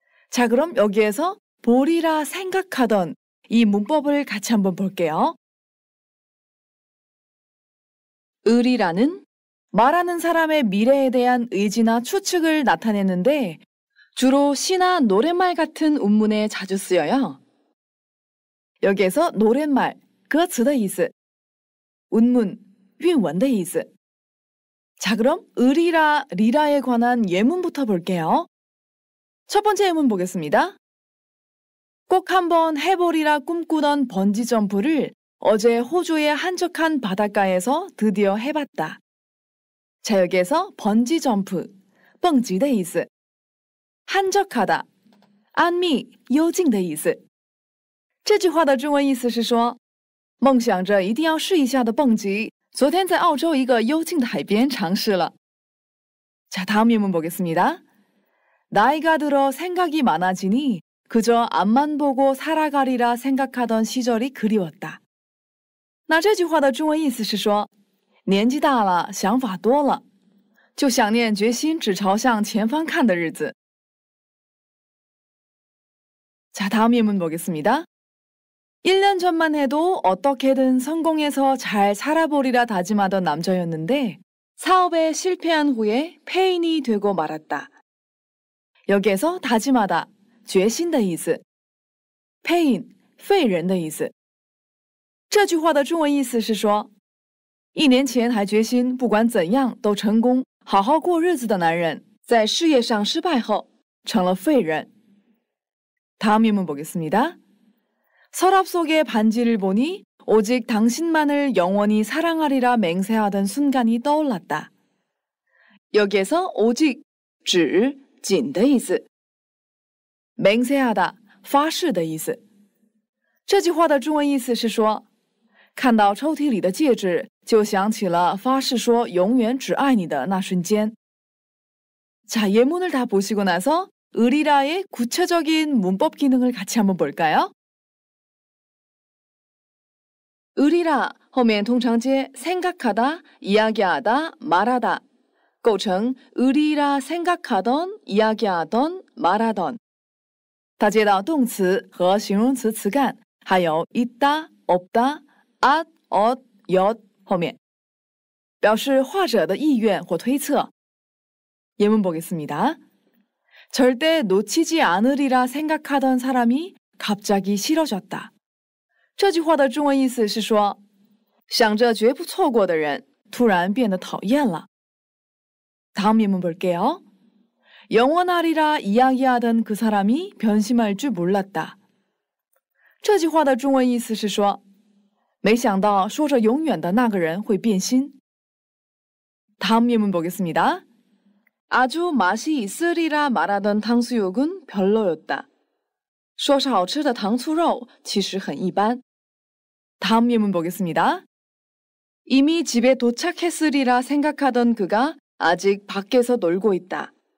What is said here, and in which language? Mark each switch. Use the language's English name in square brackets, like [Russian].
[Korean] 자, 그럼 여기에서 보리라 생각하던 이 문법을 같이 한번 볼게요. 을이라는 말하는 사람의 미래에 대한 의지나 추측을 나타내는데 주로 시나 노랫말 같은 운문에 자주 쓰여요. 여기에서 노랫말, [Chinese] 歌词的意思, [Korean] 운문, [Chinese] 韵文的意思. [Korean] 자, 그럼 을이라, 리라에 관한 예문부터 볼게요. 첫 번째 예문 보겠습니다. 꼭 한번 해보리라 꿈꾸던 번지 점프를 어제 호주의 한적한 바닷가에서 드디어 해봤다. 자, 여기에서 번지 점프, [Chinese] 蹦极的意思. [Korean] 한적하다, [Chinese] 安谧幽静的意思. 这句话的中文意思是说，梦想着一定要试一下的蹦极，昨天在澳洲一个幽静的海边尝试了. [Korean] 자, 다음 예문 보겠습니다. 나이가 들어 생각이 많아지니 그저 앞만 보고 살아가리라 생각하던 시절이 그리웠다. [Chinese] 那这句话的中文意思是说，年纪大了，想法多了，就想念决心只朝向前方看的日子. [Korean] 자, 다음 예문 보겠습니다. 1년 전만 해도 어떻게든 성공해서 잘 살아보리라 다짐하던 남자였는데 사업에 실패한 후에 폐인이 되고 말았다. 여기에서 다짐하다, [Chinese] 决心的意思, [Korean] 폐인, [Chinese] 废人的意思. 这句话的中文意思是说，1年前还决心不管怎样都成功好好过日子的男人在事业上失败后成了废人. [Korean] 다음 예문 보겠습니다. 서랍 속의 반지를 보니 오직 당신만을 영원히 사랑하리라 맹세하던 순간이 떠올랐다. 여기에서 오직, [Chinese] 只, 仅的意思. 맹세하다, 发誓的意思. 这句话的中文意思是说，看到抽屉里的戒指，就想起了发誓说永远只爱你的那瞬间. [Korean] 자, 예문을 다 보시고 나서 을이라의 구체적인 문법 기능을 같이 한번 볼까요? [Chinese] 을이라 后面通常接 생각하다, 이야기하다, 말하다, 构成 을이라 생각하던, 이야기하던, 말하던. 它接到动词和形容词词干，还有 있다, 없다, 앗, 엇, 엿 后面，表示话者的意愿或推测. [Korean] 예문 보겠습니다. 절대 놓치지 않으리라 생각하던 사람이 갑자기 싫어졌다. [Chinese] 这句话的中文意思是说，想着绝不错过的人突然变得讨厌了. [Korean] 다음 예문 볼게요. 영원하리라 이야기하던 그 사람이 변심할 줄 몰랐다. [Chinese] 这句话的中文意思是说，没想到说着永远的那个人会变心. [Korean] 다음 예문 보겠습니다. 아주 맛이 있으리라 말하던 탕수육은 별로였다. [Chinese] 说是好吃的糖醋肉其实很一般. [Korean] 다음 예문 보겠습니다. 이미 집에 도착했으리라 생각하던 그가 아직 밖에서 놀고 있다.